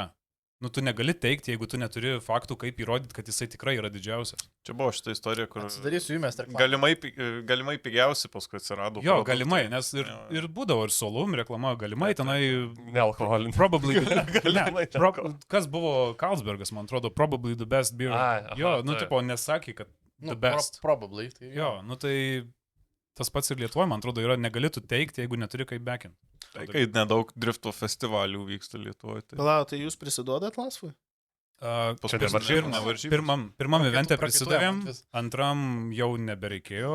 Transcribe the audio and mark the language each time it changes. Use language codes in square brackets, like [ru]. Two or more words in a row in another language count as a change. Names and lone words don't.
[lt] Nu, tu negali teikti, jeigu tu neturi faktų, kaip įrodyti, kad jisai tikrai yra didžiausias. Čia buvo šitą istoriją, kur... Atsidarysiu jumės tarp... Galimai pigiausi paskui atsirado. Jo, galimai, nes ir būdavo ir Solum reklama, galimai tenai... Nealkoholinė. Probably... Kas buvo Carlsbergas, man atrodo, [en] probably the best beer. [lt] Jo, nu, tipo, nesakė, kad [en] the best. Probably. [lt] Jo, nu tai... Tas pats ir Lietuvoje, man atrodo, yra negalėtų teikti, jeigu neturi kaip backin. Tai kai nedaug drifto festivalių vyksta Lietuvoje. Palauk, tai jūs prisiduodat Lasvui? Pirmam evente prisidavėm, antram jau nebereikėjo.